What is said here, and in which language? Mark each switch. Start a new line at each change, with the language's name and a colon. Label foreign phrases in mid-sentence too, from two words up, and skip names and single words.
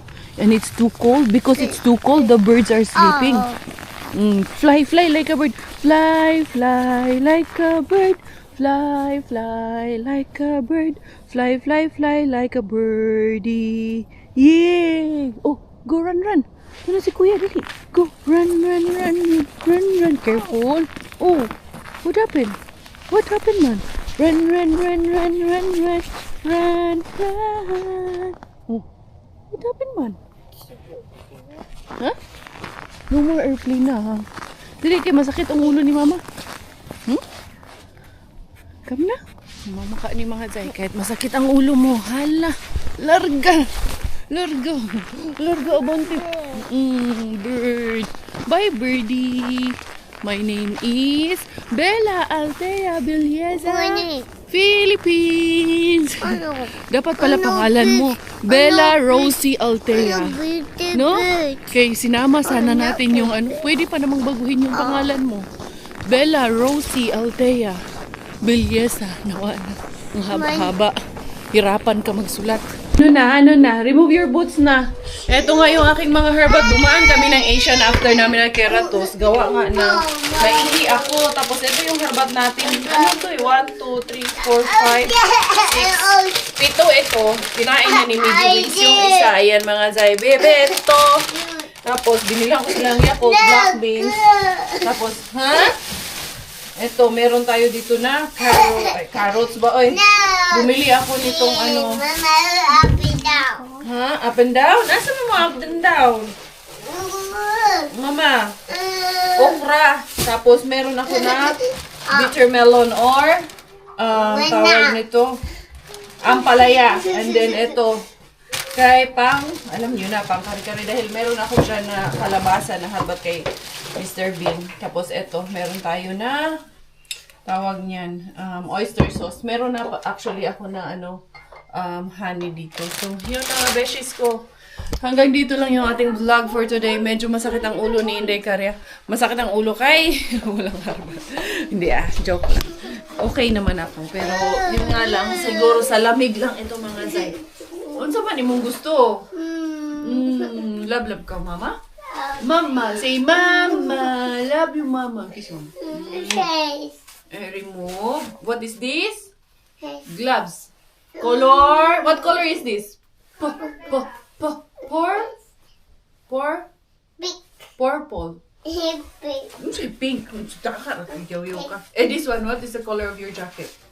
English: And it's too cold. Because it's too cold, the birds are sleeping. Fly like a bird. Fly like a bird. Fly like a bird. Fly like a birdie. Yeah! Oh, go run.
Filipino: Ano si Kuya? Dali.
English: Go. Run. Careful. Oh, what happened? What happened, man? Run. Oh, what happened, man? Huh? No more airplane na, ha?
Cebuano: Dili, kay masakit ang ulo ni Mama.
Filipino: Come na. Mama ka ni mga zay. Kahit masakit ang ulo mo. Hala. Larga, abante.
English: Bird. Bye, birdie. My name is Bella Altea Bilyeza, Philippines.
Filipino: Dapat pala pangalan mo. Bella Rosie Altea. No? Okay, sinama sana natin yung ano. Pwede pa namang baguhin yung pangalan mo. Bella Rosie Altea Bilyeza. Nawa na. Ang haba-haba. Hirapan ka magsulat. Ano na?
English: Remove your boots na.
Filipino: Eto nga yung aking mga herbal. Dumaan kami ng Asian after namin ng Keratos. Gawa nga na naihi ako. Tapos ito yung herbat natin. Ano to eh? 1, 2, 3, 4, 5, 6, 7 ito. Kinain na ni Midwings yung isa. Ayan mga zay. Bebe, ito. Tapos binilang ko silang Yakult, black beans. Tapos, ha? Ito, meron tayo dito na carrots ba? Oy, bumili ako nitong ano.
English: Up and down. Ha? Up and down?
Cebuano: Asa mo mga
English: up and down?
Cebuano: Mama, okra.
Filipino: Tapos meron ako na
English: bitter melon
Filipino: or tawag nito, ampalaya. And then ito, kay alam nyo na, pang kari-kari. Dahil meron ako dyan na kalabasa na habat kay Mr. Bean. Tapos ito, meron tayo na tawag niyan,
English: oyster sauce.
Filipino: Meron na actually ako na honey dito. So, yun na beshies ko. Hanggang dito lang yung ating vlog
English: for today.
Filipino: Medyo masakit ang ulo ni Inday Karya. Masakit ang ulo kay walang harbat. Hindi joke lang. Okay naman ako. Pero yun nga lang, siguro sa lamig lang ito mga zay.
Cebuano: Unsa ba nimong gusto? Love ka, Mama?
English: Mama, say Mama. Love you, Mama. Kiss mo. Face. Remove. What is this? Gloves. Color. What color is this? Purple. Pink. This one, what is the color of your jacket?